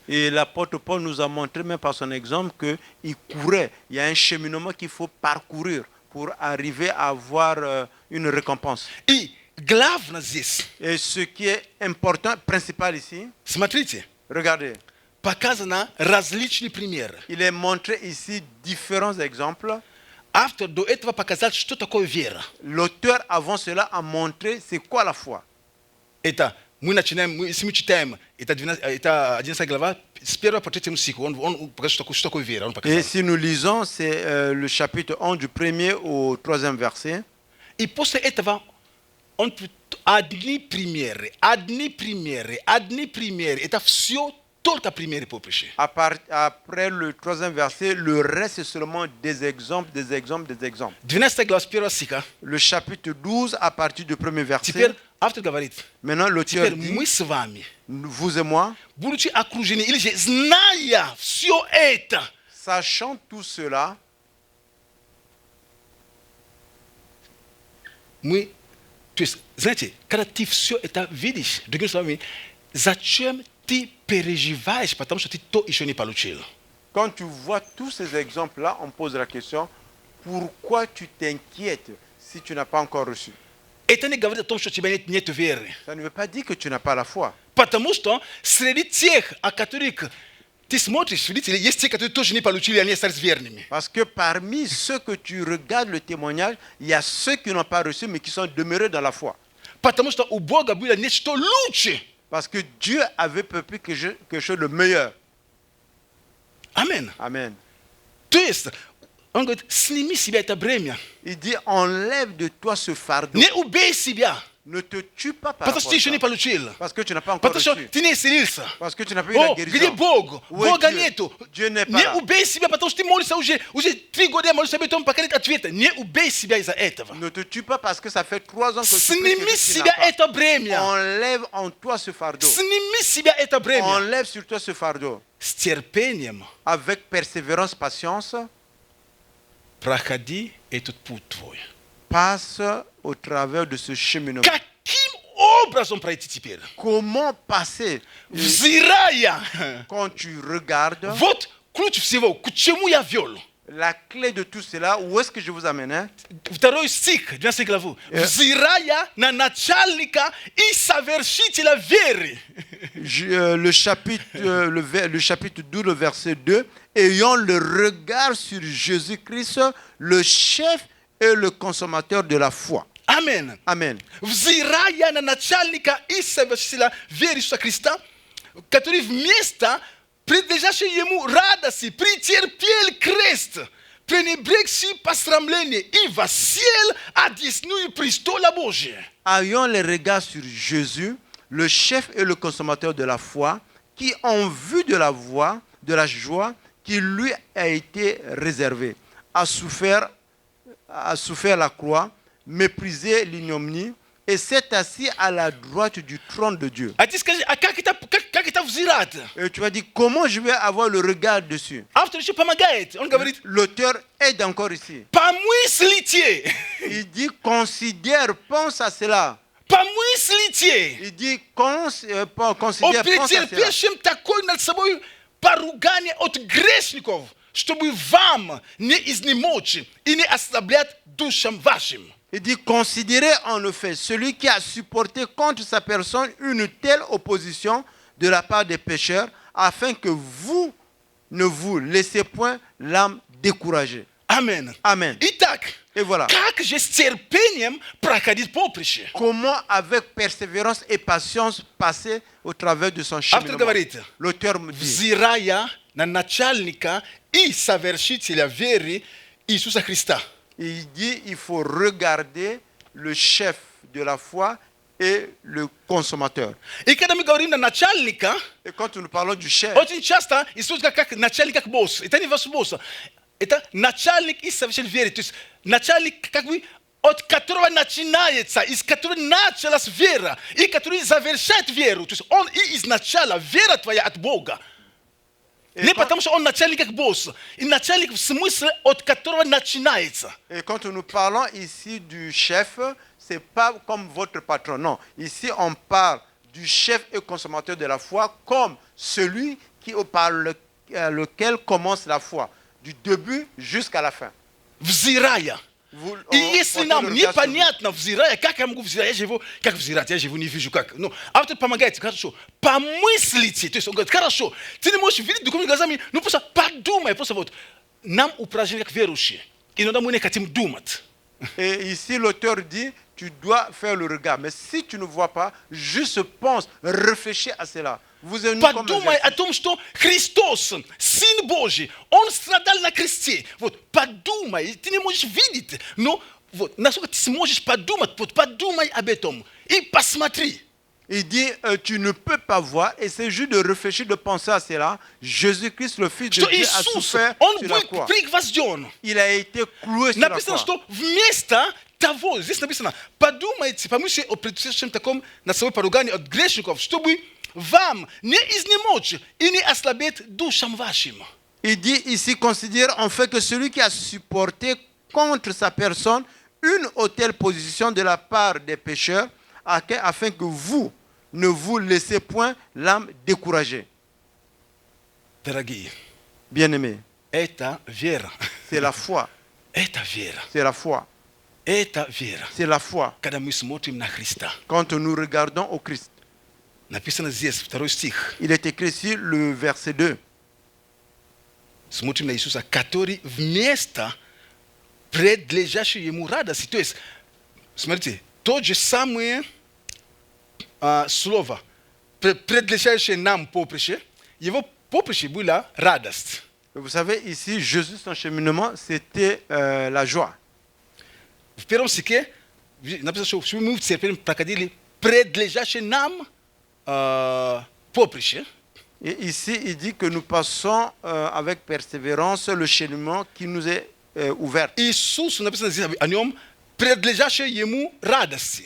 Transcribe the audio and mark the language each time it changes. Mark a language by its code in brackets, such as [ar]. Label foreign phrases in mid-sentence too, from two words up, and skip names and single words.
[fr] Et l'apôtre Paul nous a montré, même par son exemple, qu'il courait. Il y a un cheminement qu'il faut parcourir pour arriver à avoir une récompense. [ru] И главное здесь, [fr] Et ce qui est important, principal ici, [ru] смотрите, [fr] regardez, [ru] показано различные примеры. [fr] il est montré ici différents exemples. [ru] Автор до этого показал, что такое вера. [fr] L'auteur avant cela a montré c'est quoi la foi. [ru] Это мы начинаем, если мы читаем, это 11 глава, с 1 по 3 стиху, он показал, что такое вера. Он [fr] Et [ru] показал. [fr] si nous lisons, c'est le chapitre 11 du 1er au 3e verset. [ru] И после этого он одни примеры. Это все только примеры по притче. [fr] Après le 3e verset, le reste c'est seulement des exemples. [ru] 12 глава с 1 стиха. [fr] Le chapitre 12 à partir du 1er verset. [ru] Теперь автор говорит, [fr] Maintenant l'auteur [ru] теперь [fr] dit, [ru] мы с вами, [fr] vous et moi, [ru] будучи окружены, или же зная все это, [fr] sachant tout cela, [ru] мы, то есть, знаете, когда ты все это видишь, другими словами, зачем ты переживаешь, потому что ты то еще не получил? [fr] quand tu vois tous ces exemples-là, on pose la question, pourquoi tu t'inquiètes si tu n'as pas encore reçu? [ru] Это не говорит о том, что у тебя нет веры. [fr] Ça ne veut pas dire que tu n'as pas la foi. [ru] Потому что среди тех, о которых ты смотришь, видите, есть те, которые тоже не получили, они остались верными. [fr] Parce que parmi ceux que tu regardes le témoignage, il y a ceux qui n'ont pas reçu mais qui sont demeurés dans la foi. [ru] Потому что у Бога было нечто лучше. [fr] Parce que Dieu avait préparé quelque chose de meilleur. [ru] Амен. [fr] Amen. [ru] То есть, он говорит, сними с себя это бремя. [fr] Il dit, enlève de toi ce fardeau. [ru] Не убей себя. [fr] Ne te tue pas par [ru] Потому [fr] rapport [ru] что ты [fr] à [ru] еще не [fr] ça. [ru] получил. [fr] Parce que tu n'as pas encore [ru] Потому что [fr] reçu. [ru] ты не исцелился. [fr] Parce que tu n'as pas eu la [ru] О, где [fr] guérison. [ru] Бог? [fr] Où est [ru] Бога [fr] Dieu? [ru] нету. [fr] Dieu n'est pas [ru] Не [fr] là. [ru] убей себя, потому что ты молишься уже 3 года, молишься об этом, пока нет ответа. Не убей себя из-за этого. [fr] Ne te tue pas parce que ça fait 3 ans que tu pries [ru] Сними [fr] que [ru] с [fr] tu n'as [ru] себя [fr] pas. [ru] это бремя. [fr] Enlève en toi ce fardeau. [ru] Сними с себя это бремя. [fr] Enlève sur toi ce fardeau. [ru] С терпением [fr] Avec persévérance, patience, [ru] проходи этот путь твой. [fr] passe au travers de ce cheminement. [ru] Каким образом пройти теперь? [fr] Comment passer [ru] Взирая. [fr] quand tu regardes? [ru] Вот ключ всего, к чему я вел. [fr] La clé de tout cela, où est-ce que je vous amène? Hein? [ru] Второй стих, 12 главу. Взирая на начальника и совершителя веры. [fr] Le chapitre 12, le verset 2. Ayant le regard sur Jésus-Christ, le chef et le consommateur de la foi. Amen. Amen. [ru] Взирая на начальника и совершителя веры Иисуса Христа, который вместо предлежащей ему радости претерпел крест, пренебрегший посрамление и воссел одесную престола Божия. [fr] Ayant le regard sur Jésus, le chef et le consommateur de la foi, qui en vue de la joie qui lui a été réservée, a souffert la croix, méprisé l'ignominie et s'est assis à la droite du trône de Dieu. [ru] А ты скажи, а как это взирать? [fr] Et tu vas dire, comment je vais avoir le regard dessus? [ru] Автор еще помогает. Он говорит, [fr] L'auteur aide encore ici. [ru] помыслите. [fr] Il dit, considère, pense à cela. [ru] Помыслите [fr] Il dit, [ru] о [fr] considère, pense à cela. [ru] претерпевшем такое над собой поругание от грешников, чтобы вам не изнемочь и не ослаблять душам вашим. [fr] Il dit, considérez en effet celui qui a supporté contre sa personne une telle opposition de la part des pécheurs, afin que vous ne vous laissez point l'âme découragée. [ru] Амен. [fr] Amen. [ru] Итак, [fr] Et voilà. [ru] как же с терпением проходить поприще? [fr] Comment, avec persévérance et patience, passer au travers de son [ru] Автор [fr] cheminement. [ru] говорит, [fr] L'auteur me dit, [ru] взирая на начальника и совершителя веры Иисуса Христа. [fr] il dit, il faut regarder le chef de la foi et le consommateur. [ru] И когда мы говорим на начальника, [fr] Et quand nous parlons du chef, [ru] очень часто используется как начальник, как босс. Это не ваш босс. Это начальник и совершитель веры. То есть начальник, как бы, от которого начинается, из которого началась вера, и который завершает веру. То есть он и изначально, вера твоя от Бога. Не потому что он начальник как босс. И начальник в смысле, от которого начинается. [fr] Et quand nous parlons ici du chef, c'est pas comme votre patron. Non, ici on parle du chef et consommateur de la foi comme celui par lequel commence la foi, du début jusqu'à la fin. [ru] Взирая. И если нам непонятно, взирая, как я могу взирать, я живу, как взирать, я живу, не вижу как. Ну, автор помогает, хорошо, помыслите. То есть он говорит, хорошо, ты не можешь видеть духовными глазами, ну просто подумай, просто вот. Нам упражнение как верующие. Иногда мы не хотим думать. [fr] Et ici l'auteur dit, tu dois faire le regard. Mais si tu ne vois pas, juste pense, réfléchis à cela. [ru] Подумай о том, что Христос, Сын Божий, Он страдал на кресте. Вот, подумай, ты не можешь видеть, но вот, насколько ты сможешь подумать, вот, подумай об этом и посмотри. [fr] Il dit, tu ne peux pas voir, et c'est juste de réfléchir, de penser à cela. Jésus-Christ, le Fils de [ru] Что [fr] Dieu, a [ru] Иисус, [fr] souffert [ru] Он [fr] sur la [ru] был [fr] croix. [ru] пригвожден. [fr] Il a été cloué sur la [ru] Написано, [fr] croix. [ru] что вместо того, здесь написано, подумайте, помыслите о предстоящем таком на свое поругание от грешников, чтобы вам не изнемочь и не ослабеть душам вашим. [fr] Il dit ici, considère en fait que celui qui a supporté contre sa personne une haute position de la part des pécheurs, afin que vous ne vous laissez point l'âme découragée. [ru] Дорогие, [fr] Bien-aimés, [ru] это вера. [fr] c'est la foi. [ru] Это вера. [fr] C'est la foi. [ru] Это вера. [fr] C'est la foi. [ru] Когда мы смотрим на Христа. [fr] Quand nous regardons au Christ. [ru] Написано здесь, 2 стих. [fr] Il est écrit ici le verset 2. [ru] Смотрим на Иисуса, который вместо предлежащей ему радости. То есть, смотрите, то же самое слово, предлежащее нам поприще, его поприще была радость. [fr] Vous savez, ici, Jésus, son cheminement, c'était la joie. [ru] В первом стихе написано, что мы в терпении проходили предлежащее нам поприще. [fr] Et ici, il dit que nous passons avec persévérance le cheminement qui nous est ouvert. [ru] Иисус, написано здесь о нем, предлежащее ему радости.